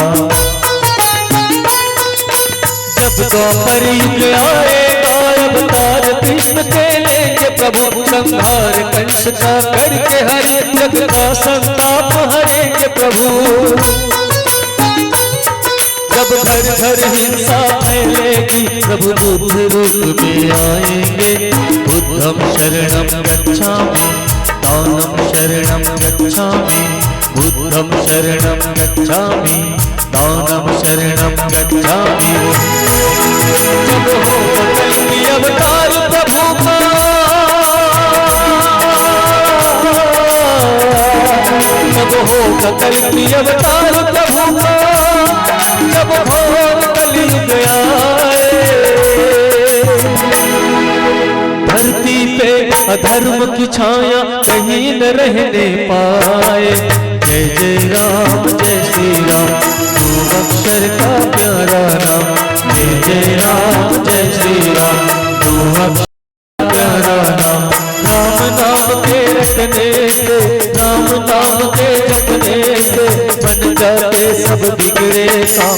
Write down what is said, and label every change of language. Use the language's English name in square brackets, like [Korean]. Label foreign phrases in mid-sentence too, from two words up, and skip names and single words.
[Hindi] जब द्वापर युग आएगा अवतार कृष्ण के लेंगे प्रभु संहार कंस का करके हर जग का संताप हरेंगे प्रभु। जब घर घर हिंसा फैलेगी प्रभु बुद्ध रूप में आएंगे। [Pali] बुद्धम शरणम गच्छामि दानम शरणम गच्छामि। बुद्धम शरणम गच्छामि दानम शरणम गच्छामि। [Hindi] जब हो कल्कि अवतार प्रभु का जब हो कल्कि अवतार प्रभु का जब घोर कलयुग आए। धरती पे अधर्म की छाया कहीं न रहने पाए। जय जय राम जय श्री राम दो अक्षर का प्यारा नाम। जय जय राम जय श्री राम दो अक्षर का प्यारा नाम। राम नाम के रटने से राम नाम के जपने से बन जाते सब बिगड़े काम।